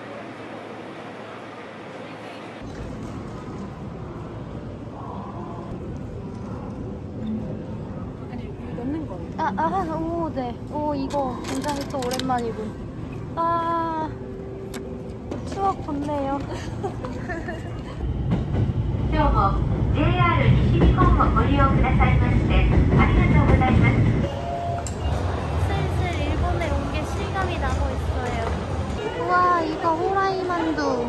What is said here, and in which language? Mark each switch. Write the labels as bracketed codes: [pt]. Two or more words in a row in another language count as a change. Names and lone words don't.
[ko] 넣는 거예요. 오, 네. 오, 이거 굉장히 또 오랜만이군. 추억 돋네요. [ja] 今日も JR 西日本をご利用くださいましてありがとうございます。 [ko] 슬슬 일본에 온 게 실감이 나고 있어요. 우와, 이거 호라이 만두.